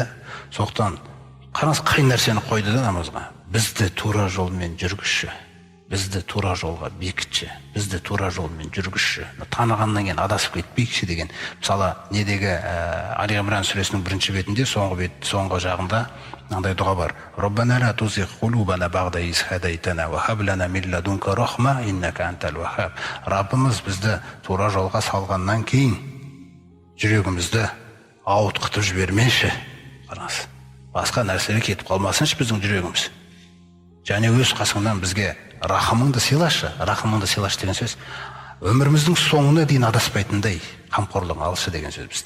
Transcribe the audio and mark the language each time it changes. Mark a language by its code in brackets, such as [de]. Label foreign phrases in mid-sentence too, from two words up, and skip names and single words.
[kk] Соқтан қараңыз, қай нәрсені қойды да намазға? Бізді тура жолмен жүргізші. Бізді тура жолға бекітші, бізді тура жолмен жүргізші. Танығаннан кейін адасып кетпейікші деген. Мысалы, недегі Али Имран сүресінің 1-ші бетінде, соңғы жағында мынандай дұға бар. [ar] رَبَّنَا لَا تُزِغْ قُلُوبَنَا بَعْدَ إِذْ هَدَيْتَنَا وَهَبْ لَنَا مِنْ لَدُنْكَ رَحْمَةً إِنَّكَ أَنْتَ الْوَهَّابُ. [kk] Раббымыз бізді тура жолға салғаннан кейін жүрегімізді ауытқытып жібермеші. Қараңыз, басқа нәрселер кетіп қалмасыншы біздің жүрегіміз. Және өз қасыңнан бізге рахымыңды сыйлашы. Рахымыңды сыйлашы деген сөз өміріміздің соңына дейін адаспайтындай қамқорлығың алшы деген сөз бізді.